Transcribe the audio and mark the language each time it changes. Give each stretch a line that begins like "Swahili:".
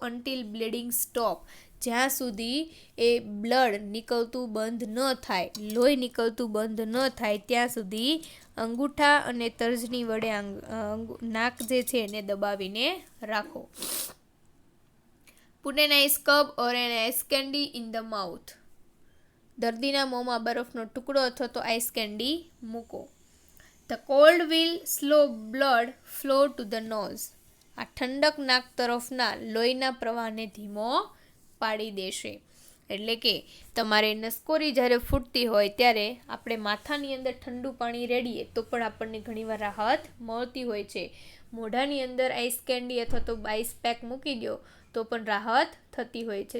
English: Until bleeding stop.
Gujarati: જ્યાં સુધી એ blood નીકળતું બંધ ન થાય, લોહી નીકળતું બંધ ન થાય ત્યાં સુધી અંગૂઠા અને તર્જની વડે નાક જે છે એને દબાવીને રાખો.
English: Put an ice cup or an ice candy in the mouth.
Gujarati: દર્દીના મોંમાં બરફનો ટુકડો અથવા તો આઈસ કેન્ડી મૂકો.
English: The cold will slow blood flow to the nose.
Gujarati: આ ઠંડક નાક તરફના લોહીના પ્રવાહને ધીમો પાડી દેશે. એટલે કે તમારે નસકોરી જ્યારે ફૂટતી હોય ત્યારે આપણે માથાની અંદર ઠંડુ પાણી રેડીએ તો પણ આપણને ઘણીવાર રાહત મળતી હોય છે. મોઢાની અંદર આઈસ કેન્ડી અથવા તો આઈસ પેક મૂકી દો તો પણ રાહત થતી હોય છે.